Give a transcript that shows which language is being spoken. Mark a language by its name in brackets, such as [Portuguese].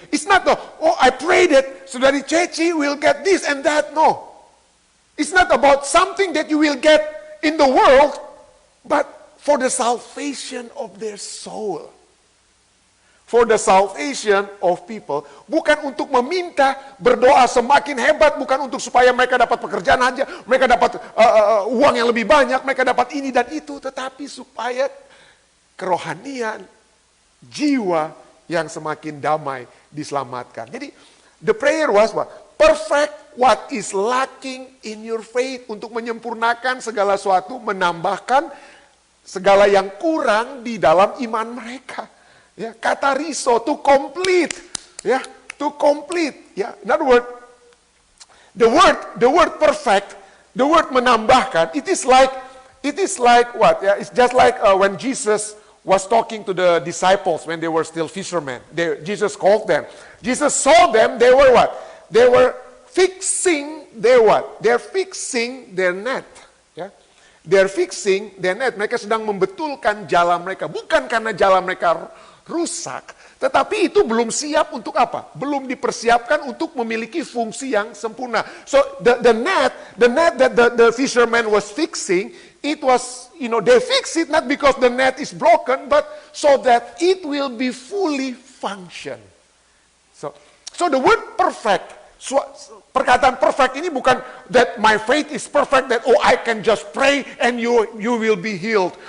[English] It's not I prayed that so Dari Ceci will get this and that. No. It's not about something that you will get in the world, but for the salvation of their soul. For the salvation of people. [Indonesian] Bukan untuk meminta berdoa semakin hebat, bukan untuk supaya mereka dapat pekerjaan aja, mereka dapat uang yang lebih banyak, mereka dapat ini dan itu, tetapi supaya kerohanian, jiwa yang semakin damai diselamatkan. Jadi, [English] the prayer was what? Perfect what is lacking in your faith. [Indonesian] Untuk menyempurnakan segala sesuatu, menambahkan segala yang kurang di dalam iman mereka. [English] Ya, kata riso, to complete. Ya, to complete. Ya, in other words, the word perfect, the word menambahkan, it is like what? Yeah, it's just like when Jesus was talking to the disciples when they were still fishermen. Jesus called them. Jesus saw them, they were what? They were fixing their what? They're fixing their net. Yeah? They're fixing their net. [Indonesian] Mereka sedang membetulkan jala mereka. Bukan karena jala mereka rusak, tetapi itu belum siap untuk apa? Belum dipersiapkan untuk memiliki fungsi yang sempurna. [English] So the net that the fisherman was fixing, it was, they fix it not because the net is broken, but so that it will be fully function. So the word perfect, [Indonesian] perkataan [English] perfect ini bukan that my faith is perfect, that I can just pray and you will be healed.